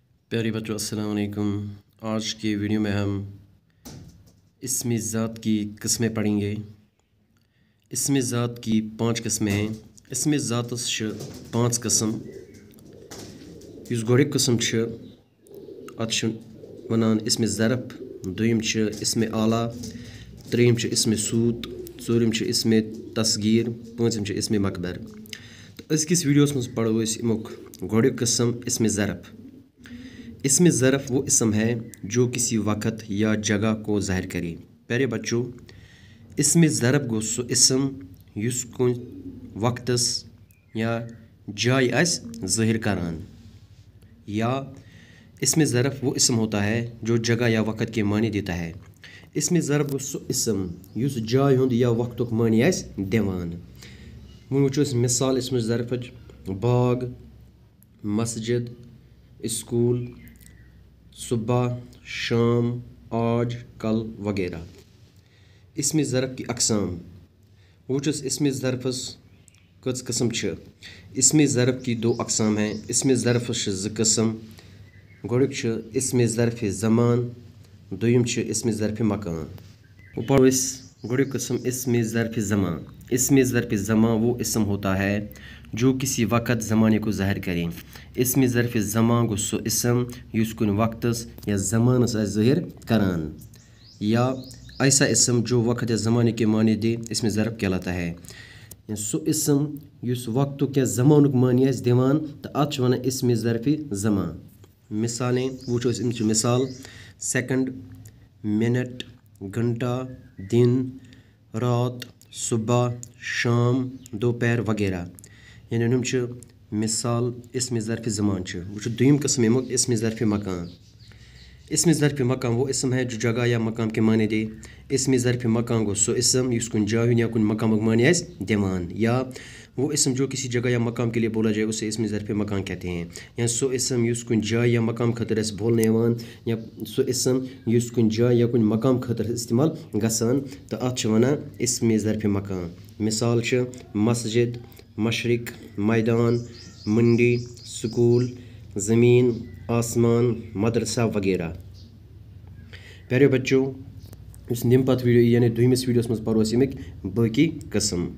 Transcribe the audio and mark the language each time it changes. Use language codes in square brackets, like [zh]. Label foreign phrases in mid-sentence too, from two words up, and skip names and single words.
[hi] प्यारे बच्चों अस्सलाम वालेकुम। आज की वीडियो में हम इस्म ज़ात की किस्में पढ़ेंगे। इस्म ज़ात की 5 किस्में हैं। [ks] इस्म ज़ातस छ 5 किस्म। युस गोड़िक किस्म छ अत छ वनान इस्म ज़रफ़, दुयम छ इस्म आला, त्रेयम छ इस्म सूत, ज़ोरम छ इस्म तस्गीर, पांचम छ इस्म मकबर। तो अज़किस वीडियोस मज़ पढ़ो अस अमुक गोड़िक किस्म इस्म ज़रफ़। [hi] इस्म ज़रफ़ वो इस्म है जो किसी वक़्त या जगह को ज़ाहिर करे। [ks] प्यारे बच्चों, इस्म ज़रफ़ गो सो इस्म युस कुन वक़्तस या जाय आसि ज़ाहिर करान, [hi] या इस्म ज़रफ़ वो इस्म होता है जो जगह या वक़्त के मानी देता है। [ks] इस्म ज़रफ़ गो सो इस्म युस जाय हुंद या वक़्तुक मानी आसि दिवान। वों वुचो अस मिसाल इस्म ज़रफ़च: बाग, मस्जिद, स्कूल, सुबह, शाम, आज, कल वगैरह। [hi] इस्म ज़रफ़ की अक़साम [ks] वुचस इस्म ज़रफ़स कच किस्म छ। [hi] इस्म ज़रफ़ की 2 अक़साम हैं। [ks] इस्म ज़रफ़स छ 2 किस्म। गोड़िक छ इस्म ज़रफ़ ज़मान, दुयम छ इस्म ज़रफ़ मकान। वो पढ़ो इस गोड़िक किस्म इस्म ज़रफ़ ज़मान। [hi] इस्म ज़रफ़ ज़मान वो इस्म होता है जो किसी वक़्त ज़माने को ज़ाहिर करें। [ks] इस्म ज़रफ़ ज़मान गो सो इस्म युस कुन वक़्तस या ज़मानस आसि ज़ाहिर करान, [hi] या ऐसा इस्म जो वक़्त या ज़माने के मानी दे इस्म ज़रफ़ कहलाता है। [ks] सो इस्म युस वक़्तुक या ज़मानुक मानी आसि दिवान तो अत छ वनान इस्म ज़रफ़ ज़मान। मिसालें वुचो अस अमिच मिसाल: सेकंड, मिनट, घंटा, दिन, रात, सुबह, शाम, दोपहर वगैरह। यानी यम छ मिसाल इस्म ज़रफ़ ज़मान छ। वुचो दुयम किस्म अमुक इस्म ज़रफ़ मकान। [hi] इस्म ज़रफ़ मकान वो इस्म है जो जगह या मकाम के मानी दे। [ks] इस्म ज़रफ़ मकान गो सो इस्म युस कुन जाय या कुन मकामुक मानी आसि दिवान, [hi] या वो इस्म जो किसी जगह या मकाम के लिए बोला जाए उसे इस्म ज़रफ़ मकान कहते हैं। [ks] या सो इस्म युस कुन जाय या मकाम खतर आसि बोलने यवान, या सो इस्म युस कुन जाय या कुन मकाम खतर इस्तेमाल गसान तो अत छ वनान इस्म ज़रफ़ मकान। मिसाल छ मस्जिद, मशरिक, मैदान, मंडी, स्कूल, ज़मीन, आसमान, मदरसा वगैरह। प्यारे बच्चों, इस निम पत वीडियो यानी दुयमिस वीडियोस मज़ पढ़ो अस अमिक बाकी किस्म।